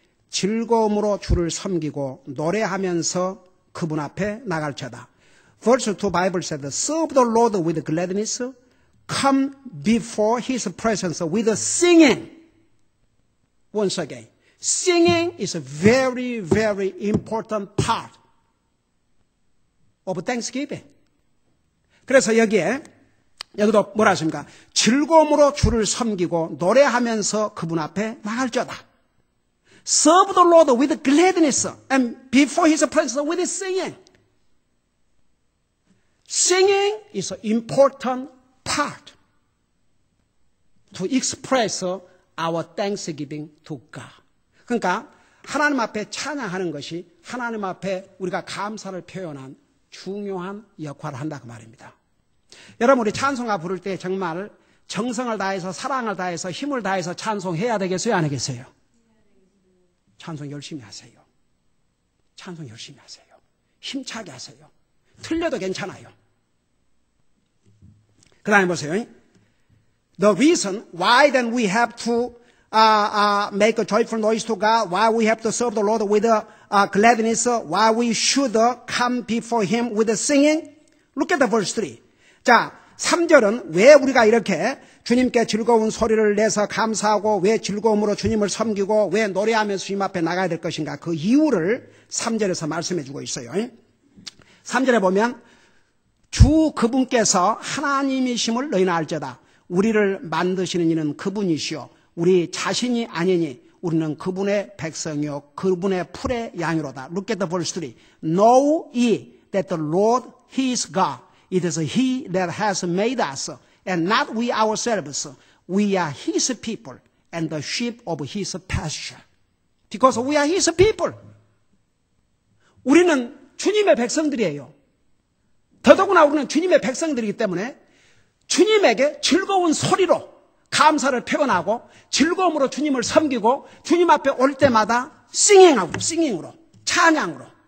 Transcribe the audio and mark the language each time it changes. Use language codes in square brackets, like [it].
[ko] 즐거움으로 주를 섬기고 노래하면서 그분 앞에 나갈자다. [en] Verse 2 Bible said, serve the Lord with gladness, come before His presence with singing. Once again, singing is a very, very important part of Thanksgiving. [ko] 그래서 여기도 뭐라 하십니까? 즐거움으로 주를 섬기고 노래하면서 그분 앞에 나갈자다. [en] Serve the Lord with gladness and before His presence with singing. Singing is an important part to express our thanksgiving to God. [ko] 그러니까 하나님 앞에 찬양하는 것이 하나님 앞에 우리가 감사를 표현한 중요한 역할을 한다고 말입니다. 여러분 우리 찬송가 부를 때 정말 정성을 다해서 사랑을 다해서 힘을 다해서 찬송해야 되겠어요? 안 하겠어요? 찬송 열심히 하세요. 찬송 열심히 하세요. 힘차게 하세요. 틀려도 괜찮아요. 그 다음에 보세요. [en] The reason why then we have to make a joyful noise to God, why we have to serve the Lord with gladness, why we should come before Him with singing. Look at the verse 3. [ko] 자, 3절은 왜 우리가 이렇게 주님께 즐거운 소리를 내서 감사하고 왜 즐거움으로 주님을 섬기고 왜 노래하면서 주님 앞에 나가야 될 것인가 그 이유를 3절에서 말씀해 주고 있어요. 3절에 보면 주 그분께서 하나님이심을 너희는 알자다. 우리를 만드시는 이는 그분이시오. 우리 자신이 아니니 우리는 그분의 백성이요 그분의 풀의 양이로다. [en] Look at the verse 3. Know ye that the Lord He is God. It is He that has made us and not we ourselves. We are His people and the sheep of His pasture. Because we are His people. [ko] 우리는 주님의 백성들이에요. 더더구나 우리는 주님의 백성들이기 때문에 주님에게 즐거운 소리로 감사를 표현하고 즐거움으로 주님을 섬기고 주님 앞에 올 때마다 싱잉으로 찬양으로.